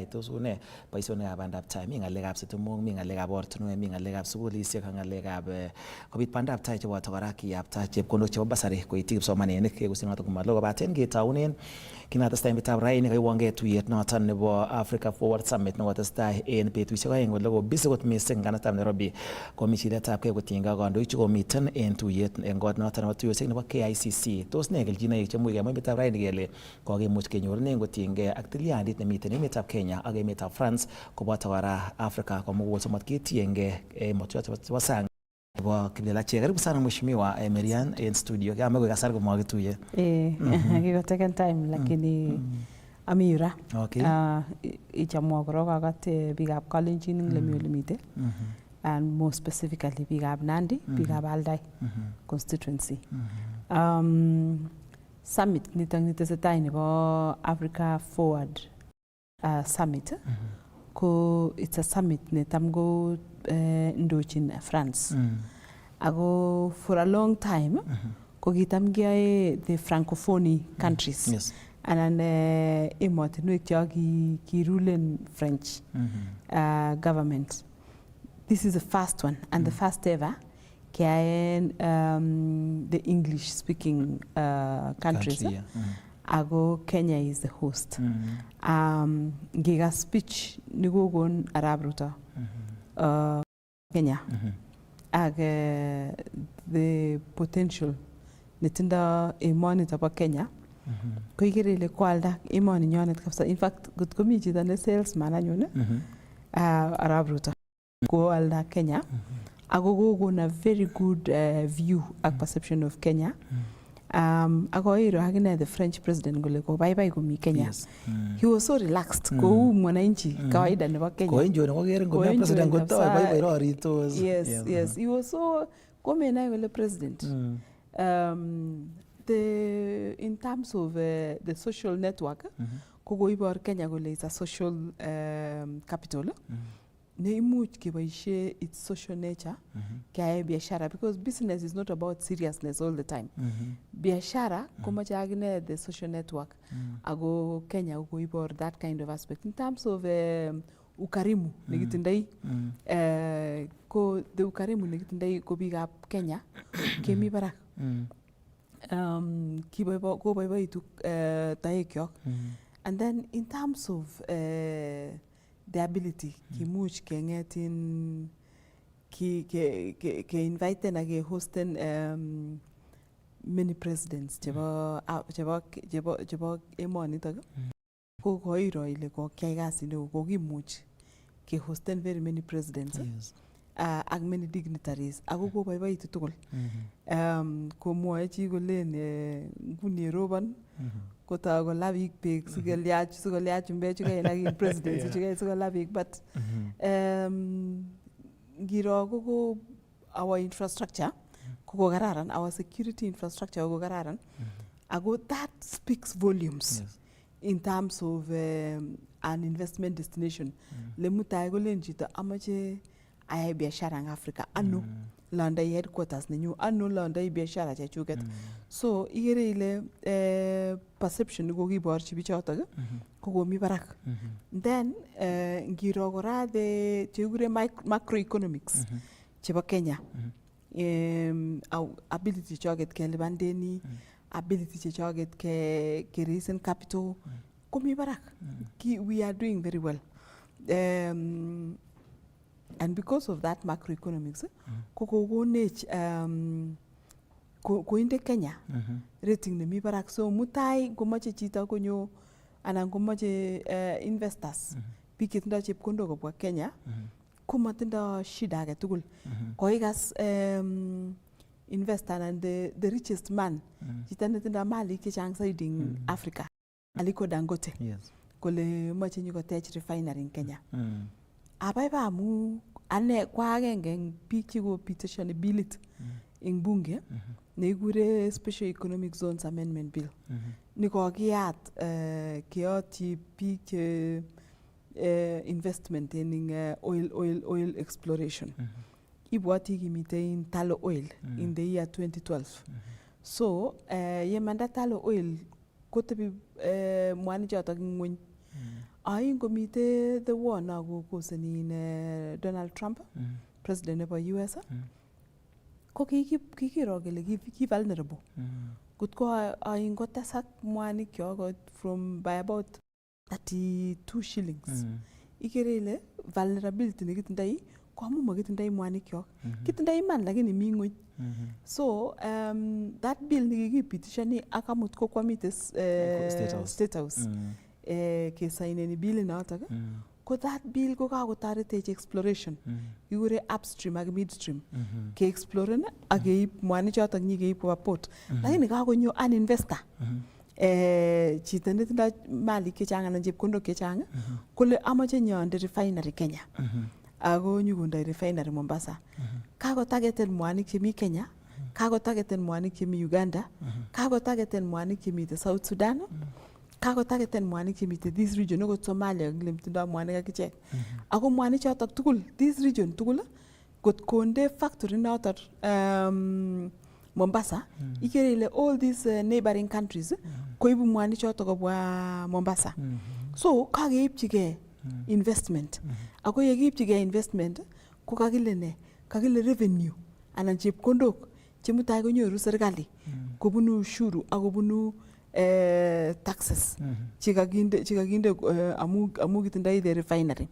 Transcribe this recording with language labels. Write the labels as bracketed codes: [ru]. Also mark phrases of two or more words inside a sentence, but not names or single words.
[kln] Tos une boisionikab bandab tai, mi ng'alekab sitimok, mi ng'alekab ortinwek, mi ng'alekab sukulisiek ak ng'alekab kobit bandab tai cheboto kora kiyapta chepkondok chebo basari koityi kipsomaninik kekusin noton komalo kobaten ketaunen kinatestai emetab raini kaiwongei tuyet noton nebo Africa Forward Summit nekotestai en betusiek aeng ole ko busy kot missing kanatab Nairobi komi chiletabgei kotinygei ak kandoik chekomiten en tuyet en kot noton nebo tuyosiek nebo KICC. Tos ne kelchinoik chemuch kemwa emetab raini kele kokimuch kenyorunen kotinygei ak tilyandit nemiten emetab Kenya ak emetab France koboto kora Africa komugul somat ketiengei emotinwek chebo sang nebo kiplelachek. [sw] Karibu sana Mheshimiwa Marian en studio. [kln] Kama kwa kasar komakituye. Kikoteken time lakini ami yura. [en] Okay. [kln] Ichamwa korok akate biikab Kalenjin ing lemi olemite. [en] And more specifically [kln] biikab Nandi, biikab Aldai [en] constituency. [kln] Summit nitong nitesetai nebo Africa Forward Summit. Ko [en] it's a summit [kln] netam go ndochin France. [en] Ago for a long time [kln] ko kitam kiyoe [en] the Francophonie countries. Yes. [kln] Anan emotinwek cho kirulen [en] French government. This is the first one and the first ever kiyaen the English speaking countries. Country, yeah. Ago Kenya is the host. [kln] Giga speech nikokon Arab Ruto Kenya. Ag [en] the potential [kln] netindo emonito bo Kenya ko ikere ile kwalda emoni nyonet kabisa. [en] In fact [kln] got komi chito ne salesman anyun Arab Ruto ko alda Kenya ago kokon [en] a very good view [kln] ak [en] perception of Kenya. [kln] Ako iro akine [en] the French president [kln] gole ko bye komi Kenya. [en] Yes. He was so relaxed ko [sw] mwananchi kawaida [en] nebo Kenya. [kln] Ko enjoy ngo kere ngo president ko toy bye roritos. [en] Yes. He was so [kln] komenai gole [en] president. In terms of the social network [kln] ko koibor Kenya gole [en] is a social capital. [kln] Neimuch keboishe [en] its social nature kaya biashara, because business is not about seriousness all the time. [kln] Biashara komache agine [en] the social network. [kln] Ago Kenya koibor [en] that kind of aspect in terms of [kln] ukarimu nekitindoi. Ko the ukarimu nekitindoi ko biikab Kenya kemi barak. Koboiboitu taekyok. [en] And then in terms of the ability [kln] kimuch kengetin ke inviten ak ke hosten [en] many presidents [kln] chebo emonitok ko koiro ile ko kyai kasi neo ko kimuch ke hosten [en] very many presidents [kln] ak [en] many dignitaries [kln] ako koboiboitu tugul. Komwoe chi kolen nguni robon kota kola biik beek sikoliach chumbek chukainaki president sikola biik, [en] but [kln] ngiro koko [en] our infrastructure [kln] koko kararan, [en] our security infrastructure [kln] koko kararan. [en] Ako that speaks volumes in terms of an investment destination. [kln] Le mutai kolen chito amache ayai biashara en Africa, ano landai headquarters nenyu, ano landai biashara chechuket. So ikere ile perception kokiborchi bichotok kokomi barak. Then ngiro kora the chekure macroeconomics chebo Kenya, ability choget kelipan deni, ability chechoget ke [en] raise capital [kln] komi barak. [en] We are doing very well. And because of that macroeconomics, [kln] kokonech koinde Kenya rating nemi barak. So mutai komache chito konyo anan komache investors biik chetindo chepkondok kobwa Kenya komatindo shida age tugul. Koikas investor anan [en] the richest man [kln] chito netindo malik chechang zaidi in Africa, Aliko Dangote, kole mache nyikotech [en] refinery in Kenya. [kln] Abaiba amu ane kwa agenge eng biik chekopitishoni bilit eng bunge nekikure [en] Special Economic Zones Amendment Bill. [kln] Nikokiyat keyotyi biik [en] investment in oil exploration. [kln] Ibwati kimite in Talo Oil [en] in the year 2012. [kln] So yemanda Talo Oil kotebi mwani jotok ngweny. Ayin komite [en] the war [kln] na koseni in Donald Trump, president nebo US. Ko kikiro kele ki vulnerable. Kutko ayin kotesak mwanik kyok [en] from by about 32 shillings. [kln] Ikere ile vulnerability nekitindoi ko amu makitindoi mwanik kyok. Kitindoi iman lakini mi ngweny. So [en] that bill [kln] nikikipitishani akamut ko kwamite State House. Kesaineni bill notok. Ko [en] that bill [kln] ko kakotaretech exploration. Ikure upstream ak midstream. Ke exploren ak keib mwanik chotok nyikeib koba port. Lakini kakonyo [en] an investor. [kln] Chito netindoi malik chechang anan chepkondok chechang kole amache nyonde refinery Kenya. Ako nyukondoi refinery Mombasa. Kakotageten mwanik chemi Kenya, kakotageten mwanik chemi Uganda, kakotageten mwanik chemi South Sudan, kakotageten mwanik chemi [en] this region [kln] okot Somalia ngile mtindoi mwanik akichek. Ako mwanik chotok tugul [en] this region [kln] tugul kot konde factory notok Mombasa, ikere ile [en] all these neighboring countries [kln] koibu mwanik chotok kobwa Mombasa. So kakeipchige investment. Ako yekiipchige investment ko kakile ne? Kakile revenue anan chepkondok chemutai konyoru serikali kobunu ushuru akobunu taxes chikakinde amu kitindoi [en] the refinery.